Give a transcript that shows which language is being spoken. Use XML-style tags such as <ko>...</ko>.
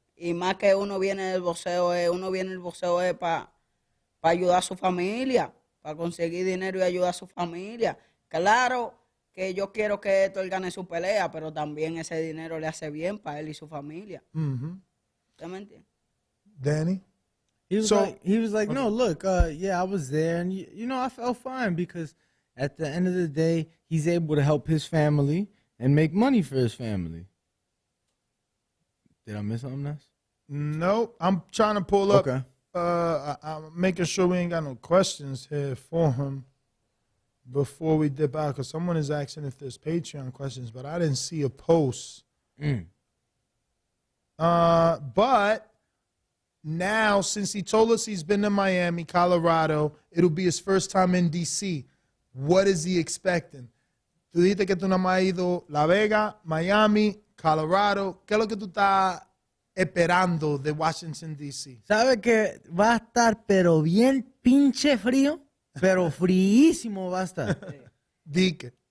<es>Y más que uno viene del boxeo es para ayudar a su familia, para conseguir dinero y ayudar a su familia. Claro que yo quiero que él gane su pelea, pero también ese dinero le hace bien para él y su familia. ¿Usted me entiende?</es> <en>Danny? He was like, no, look, yeah, I was there, and I felt fine because at the end of the day, he's able to help his family and make money for his family. Did I miss something else? Nope. I'm trying to pull up. Okay. I'm making sure we ain't got no questions here for him before we dip out, because someone is asking if there's Patreon questions, but I didn't see a post. But now, since he told us he's been to Miami, Colorado, it'll be his first time in D.C. What is he expecting?</en> <es>Tú dijiste que tú nada más has ido La Vega, Miami, Colorado. ¿Qué es lo que tú estás esperando de Washington, D.C.? ¿Sabe que va a estar pero bien pinche frío? Pero fríísimo va a estar. Dique.</es>